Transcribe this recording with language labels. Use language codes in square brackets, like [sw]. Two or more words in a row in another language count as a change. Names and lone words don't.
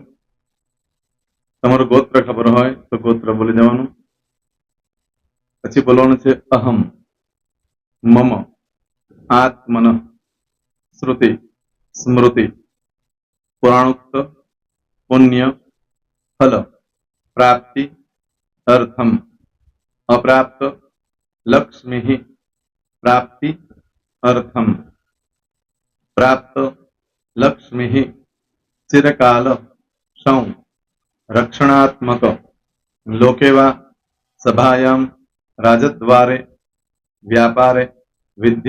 [gu] તમારું ગોત્ર ખબર હોય તો ગોત્ર બોલી દેવાનું. પછી બોલવાનું છે [sa] अहम, मम, आत्मन, श्रुति, स्मृति, पुराणोक्त, पुण्य, फल, प्राप्ति अर्थम अप्राप्त लक्ष्मी प्राप्ति अर्थम प्राप्त लक्ष्मी चिरकाल सौ रक्षणात्मक लोकेवा सभायां राजद्वारे व्यापारे विद्या